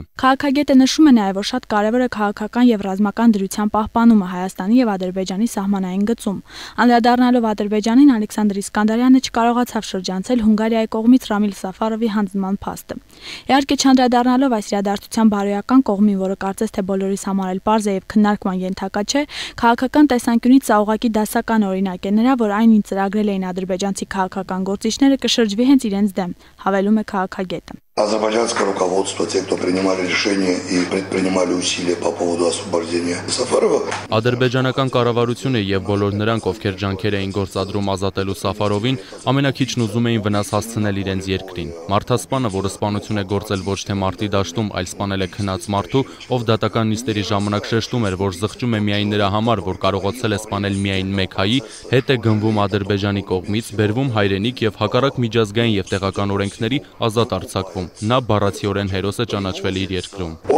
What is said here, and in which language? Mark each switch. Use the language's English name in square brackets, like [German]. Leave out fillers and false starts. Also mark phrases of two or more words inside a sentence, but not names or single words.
[Armenian] Քաղաքագետը նշում է նաև, որ շատ կարևոր է քաղաքական եւ ռազմական դրության պահպանումը Հայաստանի եւ Ադրբեջանի սահմանային գծում։ Անդրադառնալով Ադրբեջանին, Ալեքսանդր Իսկանդարյանը չկարողացավ շրջանցել Հունգարիայի կողմից Ռամիլ Սաֆարովի հանձնման փաստը։ Իհարկե չանդրադառնալով այս իրադարձության բարոյական կողմին, որը կարծես թե բոլորիս համար էլ պարզ է եւ քննարկման ենթակա չէ, քաղաքական տեսանկյունից սա ուղղակի դասական օրինակ է նրա, որ այն ինչ ծրագրել էին ադրբեջանցի քաղաքական գործիչները կշրջվի հենց իրենց դեմ, հավելում է քաղաքագետը։ [Russian] Азербайджанское руководство, те, кто принимали решения и предпринимали усилия по поводу освобождения Сафарова. [Armenian] Ադրբեջանական կառավարությունը եւ բոլոր նրանք, ովքեր ջանքեր էին գործադրում ազատելու Սաֆարովին, ամենակիչն ուզում էին վնաս հասցնել իրենց երկրին։ Մարդասպանը, որը սպանություն է գործել ոչ թե մարտի դաշտում, այլ սպանել է քնած մարդու, ով դատական նիստերի ժամանակ շեշտում էր, որ զղջում է միայն նրա համար, որ կարողացել է սպանել միայն մեկ հայի, հետ է գնվում Ադրբեջանի կողմից, բերվում հայրենիք եւ հակառակ միջազգային եւ տեղական օրենքների ազատ արձակվում։ Նա բառացիորեն հերոս է ճանաչվել իր երկրում։